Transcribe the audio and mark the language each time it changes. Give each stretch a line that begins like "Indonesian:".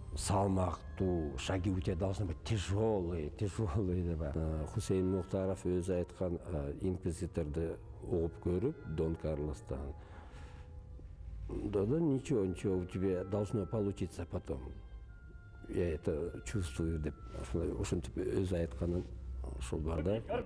Russian: Салмактуу, шаги у тебя должны быть тяжелые деп.
Kyrgyz: Хусейин Мухтаров өзү айткан, инквизиторду угуп көрүп, Дон Карлостан.
Russian: Да, ничего, у тебя должно получиться потом. Я это чувствую, деп.
Kyrgyz: Ушинтип өзү айтканын ушул бар да.